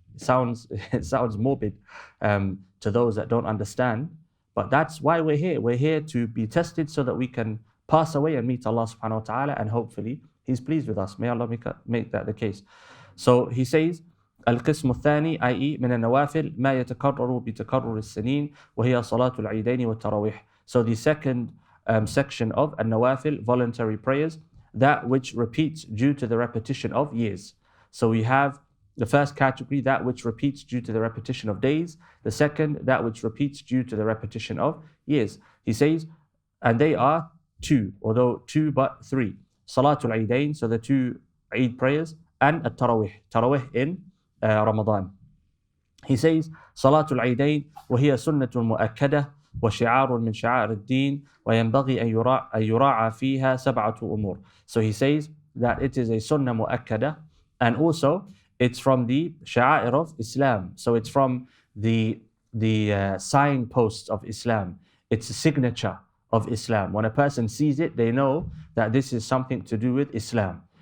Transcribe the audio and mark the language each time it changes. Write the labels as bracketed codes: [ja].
[en] It sounds morbid to those that don't understand, but that's why we're here. We're here to be tested so that we can pass away and meet Allah subhanahu wa ta'ala, and hopefully He's pleased with us. May Allah make that the case. So he says, [ar] القسم الثاني [en] i.e. [ar] من النوافل ما يتكرر بتكرر السنين وهي صلاة العيدين والتراويح. [en] So the second section of النوافل, voluntary prayers, that which repeats due to the repetition of years. So we have the first category, that which repeats due to the repetition of days. The second, that which repeats due to the repetition of years. He says, and they are 2, although 2 but 3. Salatul Eidain, so the 2 Eid prayers, and Tarawih, Tarawih in Ramadan. He says, [ar] Salatul Eidain وهي سنة مؤكدة وشعار من شعائر الدين وينبغي أن يراعى فيها 7 أمور. [en] So he says that it is a sunnah mu'akkada, and also it's from the sha'air of Islam. So it's from the signposts of Islam. It's a signature of Islam. When a person sees it, they know that this is something to do with Islam.